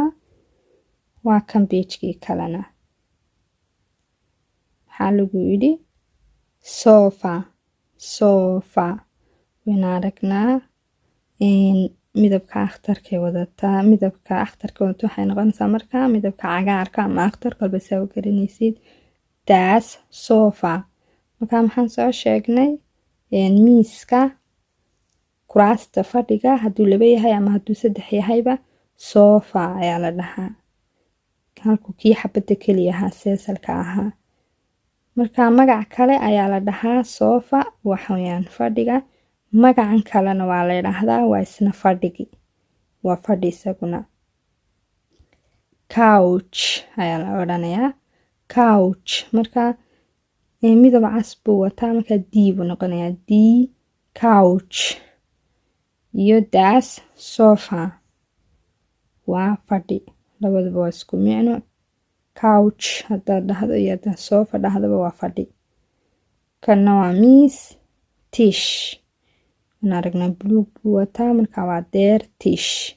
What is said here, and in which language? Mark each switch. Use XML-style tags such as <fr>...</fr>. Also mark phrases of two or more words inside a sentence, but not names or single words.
<so>waa kan page-kii kalena maxaa lagu yidhi sofa waynu aragnaa midabka akhtarkay wadataa midabka akhtarka wadato waxay noqonaysaa markaa midabka cagaarka ama akhtarka walba saa u garanaysid.</so> <de>Das sofa</de> <so>markaa maxaan soo sheegnay miiska kuraasta fadhiga hadduu 2 yahay ama hadduu 3 yahayba sofa ayaa la dhahaa. halku kii xabadda keliya ahaa seesalka ahaa. markaa magac kale ayaa la dhahaa sofa waxayaan fadhiga. magacan kalena waa la yidhaahdaa waa isna fadhigi waa fadhi isaguna. couch ayaa la odhanayaa. couch markaa midab cas buu wataa markaa d buu noqonayaa d couch iyo</so> <de>das sofa</de> <so>waa fadhi labaduba waa isku micno. couch haddaad dhahdo iyo haddaad sofa dhahdaba waa fadhi. kanna waa miis tish waan aragnaa buluug buu wataa markaa waa</so> <de>der tish.</de>